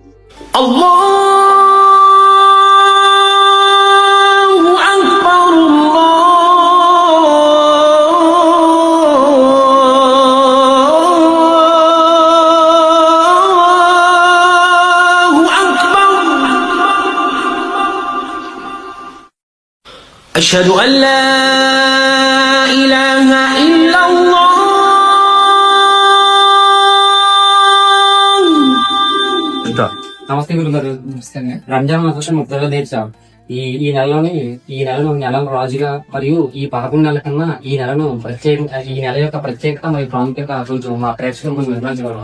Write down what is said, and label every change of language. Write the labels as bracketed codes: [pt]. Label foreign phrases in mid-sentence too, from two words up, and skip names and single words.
[ar] الله أكبر الله أكبر أشهد أن لا إله إلا الله. [te] నమస్తే గురుగారు. రంజాన్ మాసం 30వ దీక్ష. ఈ ఈ నెలను రాజుగా మరియు ఈ 11 నెలల కన్నా ఈ నెల యొక్క ప్రత్యేకత మరియు ప్రాముఖ్యత కొంచెం మా ప్రేక్షకులకు కొంచెం వివరించగలరా?